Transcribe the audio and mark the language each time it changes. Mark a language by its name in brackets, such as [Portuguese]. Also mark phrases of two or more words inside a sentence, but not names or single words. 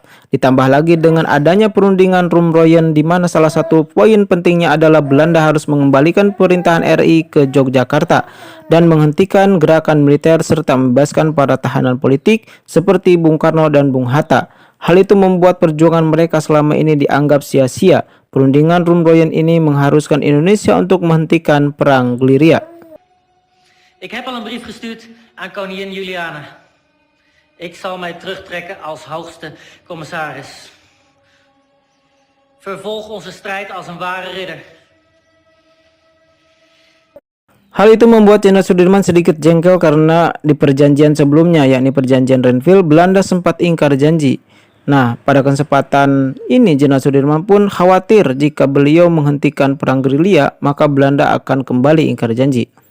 [Indonesian] Ditambah lagi dengan adanya perundingan Rumroyen di mana salah satu poin pentingnya adalah Belanda harus mengembalikan pemerintahan RI ke Yogyakarta dan menghentikan gerakan militer serta membebaskan para tahanan politik seperti Bung Karno dan Bung Hatta. Hal itu membuat perjuangan mereka selama ini dianggap sia-sia. Perundingan Rumroyen ini mengharuskan Indonesia untuk menghentikan Perang Gliria. [Dutch] Ik heb al een brief gestuurd aan koningin Juliana. Ik zal mij terugtrekken als hoogste commissaris. Vervolg onze strijd als een ware ridder. [Indonesian] Hal itu membuat Jenderal Sudirman sedikit jengkel karena di perjanjian sebelumnya, yakni perjanjian Renville, Belanda sempat ingkar janji. Nah, pada kesempatan ini Jenderal Sudirman pun khawatir jika beliau menghentikan Perang Gerilya, maka Belanda akan kembali ingkar janji.